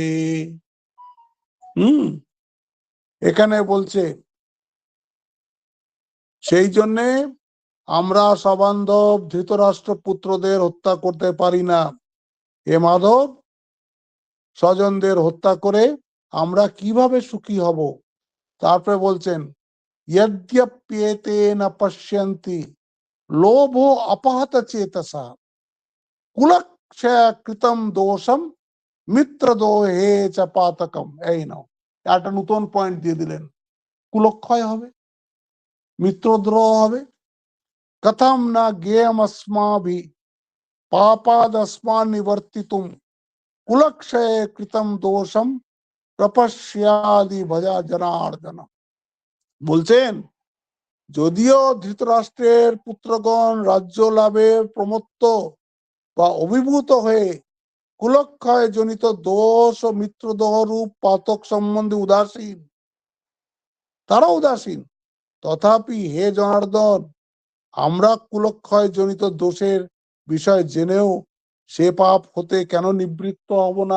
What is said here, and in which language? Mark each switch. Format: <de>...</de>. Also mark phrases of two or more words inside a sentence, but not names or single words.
<bn>হুম, এখানে বলছে সেই জন্যে আমরা সবান্ধব ধৃতরাষ্ট্র পুত্রদের হত্যা করতে পারি না। হে মাধব, স্বজনদের হত্যা করে আমরা কিভাবে সুখী হব? তারপরে বলছেন,</bn> <sa>यद्यप्येते न पश्यन्ति लोभो अपहत चेतसा कुलक्षय कृतम दोषम মিত্র দোহে চ পাতকম।</sa> <bn>এই নাও, একটা নতুন পয়েন্ট দিয়ে দিলেন। কুলক্ষয় হবে, মিত্রদ্রোহ হবে।</bn> <sa>কথম না জ্ঞেয়ম अस्माभि पापादस्मान् निवर्तितुम कुलक्षय कृतम दोषम প্রপশ্যাদি ভজা জনার্দন।</sa> <bn>বলছেন, যদিও ধৃতরাষ্ট্রের পুত্রগণ রাজ্য লাভে প্রমত্ত বা অভিভূত হয়ে কুলক্ষয় জনিত দোষ ও মিত্রদোহ রূপ পাতক সম্বন্ধে উদাসীন, তারা উদাসীন, তথাপি হে জনার্দন, আমরা কুলক্ষয় জনিত দোষের বিষয় জেনেও সে পাপ হতে কেন নিবৃত্ত হব না?</bn>